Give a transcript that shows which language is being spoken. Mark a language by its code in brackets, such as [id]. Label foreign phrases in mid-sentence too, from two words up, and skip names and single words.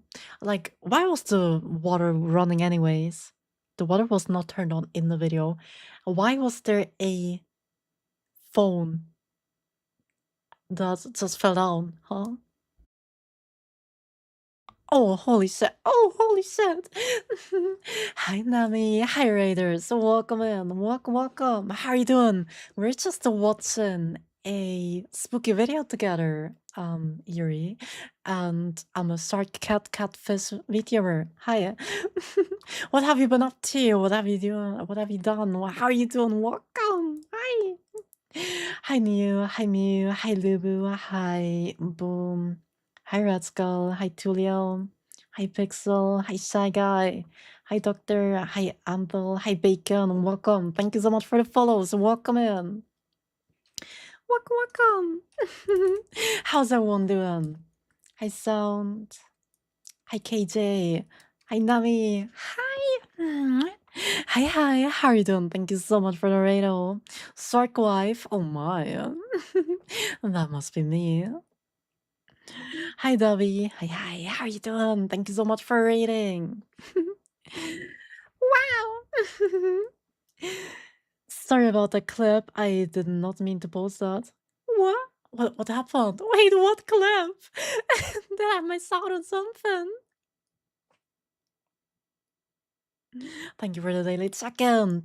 [en] Like, why was the water running anyways? The water was not turned on in the video. Why was there a phone that just fell down, huh? Oh, holy shit. Oh, holy shit. Hi, Nami. Hi, Raiders. Welcome in. Welcome. How are you doing? We're just watching a spooky video together, Yuri. And I'm a shark catfish VTuber. Hi. What have you been up to? What have you doing? What have you done? How are you doing? Welcome. Hi. Hi, Mew. Hi, Mew. Hi, Lubu. Hi, Boom. Hi, Red Skull. Hi, Tulio. Hi, Pixel. Hi, Shy Guy. Hi, Doctor. Hi, Ample. Hi, Bacon. Welcome. Thank you so much for the follows. Welcome in. Welcome. How's everyone doing? Hi, Sound. Hi, KJ. Hi, Nami. Hi. Hi. How are you doing? Thank you so much for the radio. Sark Wife. Oh my. That must be me. Hi, Dobby. Hi. How are you doing? Thank you so much for rating. Wow. Sorry about the clip. I did not mean to post that. What? What happened? Wait, what clip? Did I miss out on something? Thank you for the daily check-in.